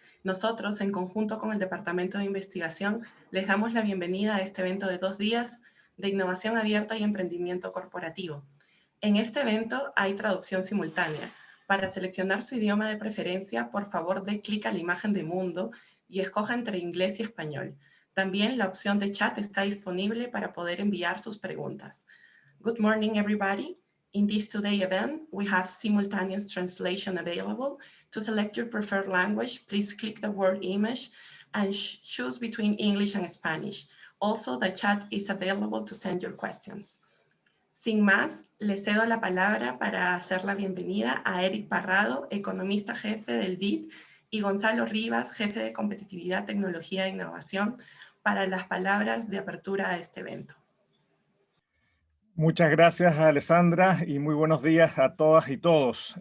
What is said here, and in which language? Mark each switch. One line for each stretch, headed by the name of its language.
Spanish: Nosotros, en conjunto con el Departamento de Investigación, les damos la bienvenida a este evento de 2 días de innovación abierta y emprendimiento corporativo. En este evento hay traducción simultánea. Para seleccionar su idioma de preferencia, por favor dé clic a la imagen de mundo y escoja entre inglés y español. También la opción de chat está disponible para poder enviar sus preguntas.
English: Good morning, everybody. In this today event, we have simultaneous translation available. To select your preferred language, please click the word image and choose between English and Spanish. Also, the chat is available to send your questions.
Spanish: Sin más, le cedo la palabra para hacer la bienvenida a Eric Parrado, economista jefe del BID, y Gonzalo Rivas, jefe de Competitividad, Tecnología e Innovación, para las palabras de apertura a este evento. Muchas gracias, Alessandra, y muy buenos días a todas y todos.